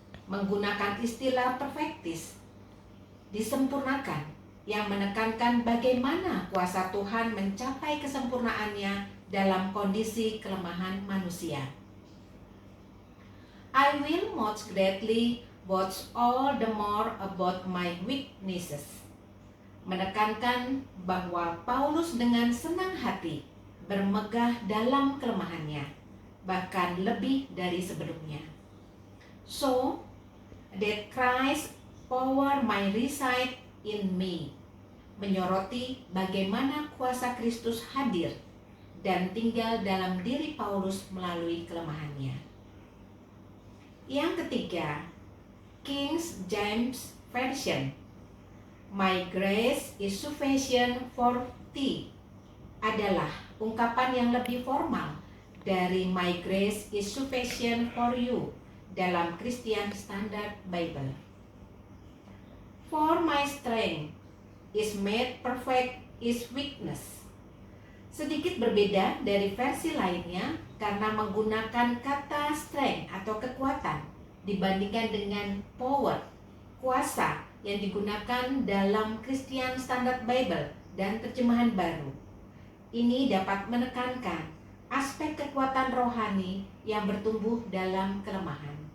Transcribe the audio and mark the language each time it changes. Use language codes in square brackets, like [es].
[id] Menggunakan istilah perfectis, disempurnakan, yang menekankan bagaimana kuasa Tuhan mencapai kesempurnaannya dalam kondisi kelemahan manusia. [en] I will most gladly boast all the more about my weaknesses. [id] Menekankan bahwa Paulus dengan senang hati bermegah dalam kelemahannya, bahkan lebih dari sebelumnya. [en] So that Christ's power might reside in me. [id] Menyoroti bagaimana kuasa Kristus hadir dan tinggal dalam diri Paulus melalui kelemahannya. Yang ketiga, King James Version. [en] My grace is sufficient for thee [id] adalah ungkapan yang lebih formal dari [en] My grace is sufficient for you dalam Christian Standard Bible. For my strength is made perfect is weakness. [id] Sedikit berbeda dari versi lainnya karena menggunakan kata strength atau kekuatan dibandingkan dengan power, kuasa yang digunakan dalam Christian Standard Bible dan terjemahan baru. Ini dapat menekankan aspek kekuatan rohani yang bertumbuh dalam kelemahan.